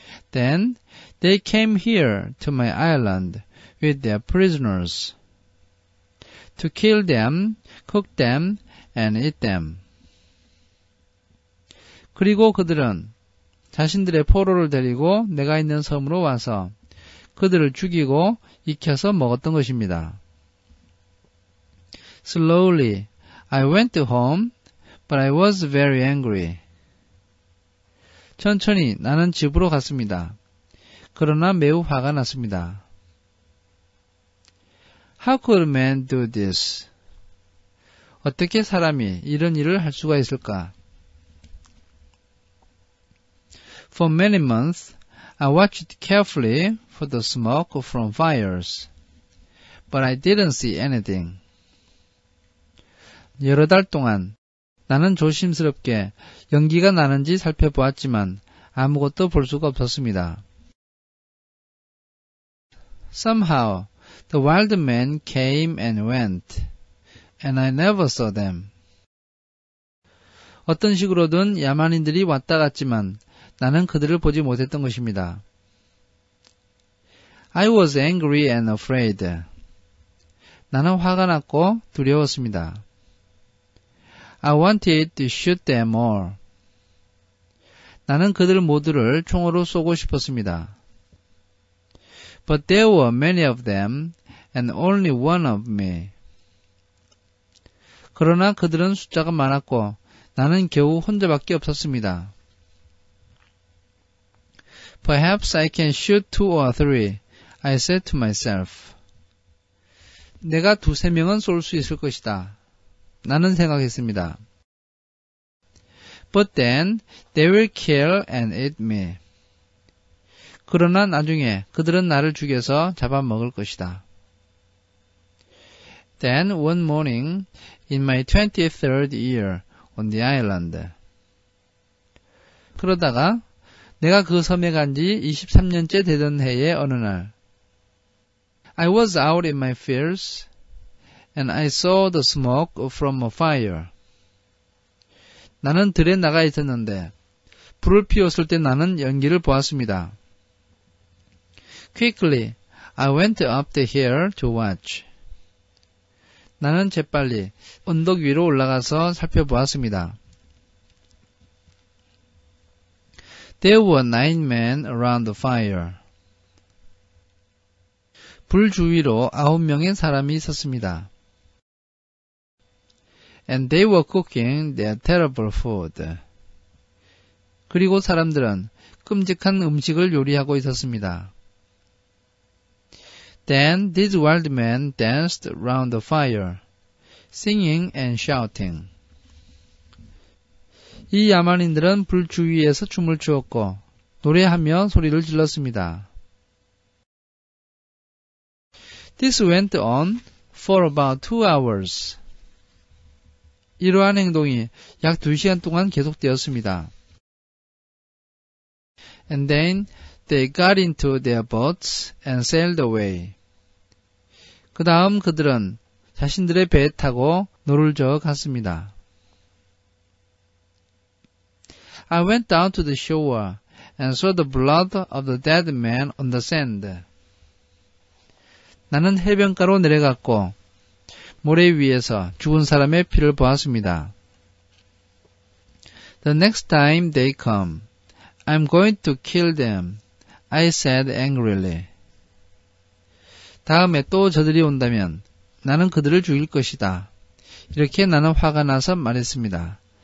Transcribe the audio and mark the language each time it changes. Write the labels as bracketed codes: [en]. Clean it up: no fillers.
[en] Then they came here to my island with their prisoners to kill them, cook them, and eat them. [ko] 그리고 그들은 자신들의 포로를 데리고 내가 있는 섬으로 와서 그들을 죽이고 익혀서 먹었던 것입니다. [en] Slowly, I went home, but I was very angry. [ko] 천천히 나는 집으로 갔습니다. 그러나 매우 화가 났습니다. [en] How could a man do this? [ko] 어떻게 사람이 이런 일을 할 수가 있을까? [en] For many months, I watched carefully for the smoke from fires, but I didn't see anything. [ko] 여러 달 동안 나는 조심스럽게 연기가 나는지 살펴보았지만 아무것도 볼 수가 없었습니다. [en] Somehow, The wild men came and went, and I never saw them. [ko] 어떤 식으로든 야만인들이 왔다 갔지만 나는 그들을 보지 못했던 것입니다. [en] I was angry and afraid. [ko] 나는 화가 났고 두려웠습니다. [en] I wanted to shoot them all. [ko] 나는 그들 모두를 총으로 쏘고 싶었습니다. [en] But there were many of them and only one of me. [ko] 그러나 그들은 숫자가 많았고 나는 겨우 혼자밖에 없었습니다. [en] Perhaps I can shoot 2 or 3, I said to myself. [ko] 내가 2-3명은 쏠 수 있을 것이다. 나는 생각했습니다. [en] But then they will kill and eat me. [ko] 그러나 나중에 그들은 나를 죽여서 잡아먹을 것이다. [en] Then one morning in my 23rd year on the island. [ko] 그러다가 내가 그 섬에 간 지 23년째 되던 해의 어느 날 [en] I was out in my fields and I saw the smoke from a fire. [ko] 나는 들에 나가 있었는데 불을 피웠을 때 나는 연기를 보았습니다. [en] Quickly, I went up the hill to watch. [ko] 나는 재빨리 언덕 위로 올라가서 살펴보았습니다. [en] There were 9 men around the fire. [ko] 불 주위로 9명의 사람이 있었습니다. [en] And they were cooking their terrible food. [ko] 그리고 사람들은 끔찍한 음식을 요리하고 있었습니다. [en] Then these wild men danced round the fire, singing and shouting. [ko] 이 야만인들은 불 주위에서 춤을 추었고 노래하며 소리를 질렀습니다. [en] This went on for about 2 hours. [ko] 이러한 행동이 약 2시간 동안 계속되었습니다. [en] And then they got into their boats and sailed away. [ko] 그 다음 그들은 자신들의 배에 타고 노를 저어 갔습니다. [en] I went down to the shore and saw the blood of the dead man on the sand. [ko] 나는 해변가로 내려갔고 모래 위에서 죽은 사람의 피를 보았습니다. [en] The next time they come, I'm going to kill them, I said angrily. [ko] 다음에 또 저들이 온다면 나는 그들을 죽일 것이다. 이렇게 나는 화가 나서 말했습니다.